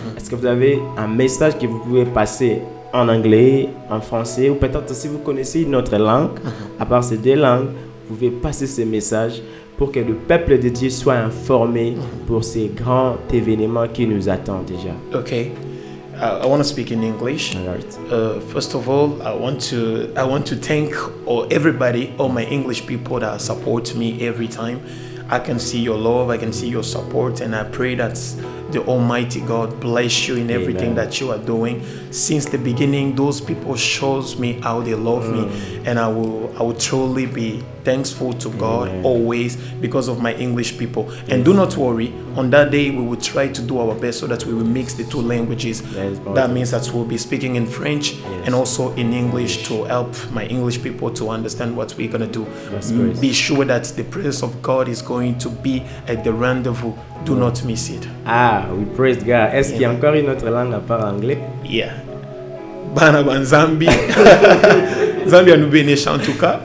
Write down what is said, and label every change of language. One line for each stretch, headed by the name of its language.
French: Est-ce que vous avez un message que vous pouvez passer en anglais, en français, ou peut-être si vous connaissez une autre langue, à part ces deux langues, vous pouvez passer ce message pour que le peuple de Dieu soit informé pour ces grands événements qui nous attendent déjà. Okay.
English: I want to speak in English. First of all, I want to thank everybody, all my English people that support me every time. I can see your love, I can see your support, and I pray that the Almighty God bless you in everything that you are doing. Since the beginning, those people shows me how they love me, and I will truly be thankful to God always because of my English people. And do not worry, on that day we will try to do our best so that we will mix the two languages. That means that we'll be speaking in French and also in English to help my English people to understand what we're going to do. Be sure that the presence of God is going to be at the rendezvous. Do not miss it. Ah, we praise God.
French: Est-ce qu'il y a encore une autre langue à part anglais?
Lingala: Yeah. Bana Banzambi.
French: Zambia nous bénisse en tout cas.